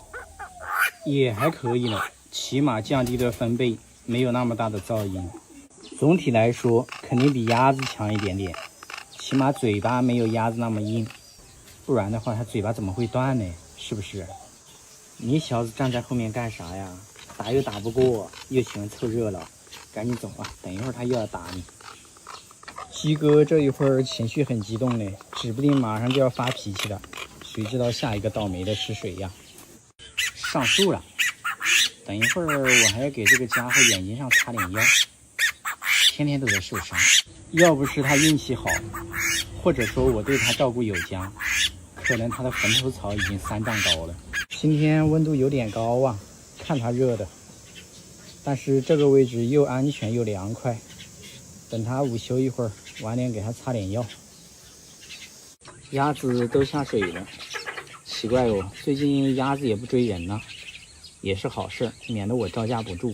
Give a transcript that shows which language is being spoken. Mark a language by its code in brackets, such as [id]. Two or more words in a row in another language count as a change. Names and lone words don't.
[zh] 也還可以了，起碼降低了分貝，沒有那麼大的噪音。總體來說肯定比鴨子強一點點，起碼嘴巴沒有鴨子那麼硬，不然的話它嘴巴怎麼會斷呢？是不是？你小子站在後面幹啥呀？打又打不過，又喜歡湊熱鬧，趕緊走啊，等一會兒他又要打你。雞哥這一會兒情緒很激動呢，指不定馬上就要發脾氣了，誰知道下一個倒霉的是誰呀？上樹了，等一會兒我還要給這個家伙眼睛上擦點藥，天天都在受傷。要不是他運氣好，或者說我對他照顧有加，可能他的墳頭草已經3丈高了。今天溫度有點高啊，看它熱的，但是这个位置又安全又凉快。等它午休一会兒，晚點給它擦點藥。鴨子都下水了，奇怪哦，最近鴨子也不追人了，也是好事，免得我招架不住。